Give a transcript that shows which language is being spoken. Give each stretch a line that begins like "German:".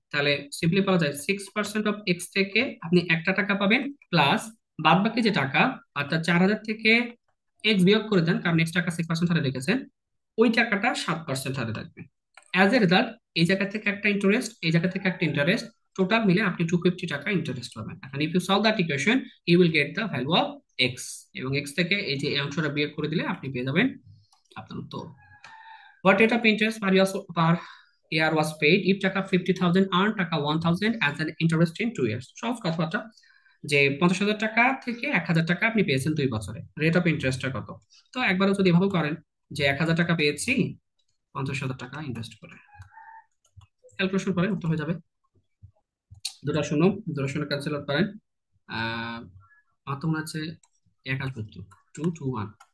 Bangla: তাহলে সিম্পলি বলা যায় 6% অফ এক্স থেকে আপনি 1 টাকা পাবেন, প্লাস বাদ বাকি যে টাকা, অর্থাৎ 4,000 থেকে এক্স বিয়োগ করে দেন, কারণ এক্স টাকা 6% হারে রেখেছেন, ওই টাকাটা 7% হারে থাকবে।
English: as a result
Bangla: এই জায়গা থেকে একটা ইন্টারেস্ট, এই জায়গা থেকে একটা ইন্টারেস্ট, টোটাল মিলে আপনি 250 টাকা ইন্টারেস্ট পাবেন। এখন
English: If you solve that equation, you will get the value of X.
Bangla: এবং এক্স থেকে এই যে এই অংশটা বিয়োগ করে দিলে আপনি পেয়ে যাবেন আপনার উত্তর।
English: What rate of interest per year was paid if taka 50,000 earned taka 1,000 as an interest in 2 years?
Bangla: সহজ কথাবার্তা, যে 50,000 টাকা থেকে 1,000 টাকা আপনি পেয়েছেন 2 বছরে, রেট অফ ইন্টারেস্টটা কত? তো একবারও যদি এভাবে করেন যে 1,000 টাকা পেয়েছি 50,000 টাকা ইনভেস্ট করে, ক্যালকুলেশন করেন উত্তর হয়ে যাবে। দুটা শূন্য, দুটো শূন্য ক্যান্সেল আউট করেন। আহ আমার তো মনে হচ্ছে 1 আসবে উত্তর, 221।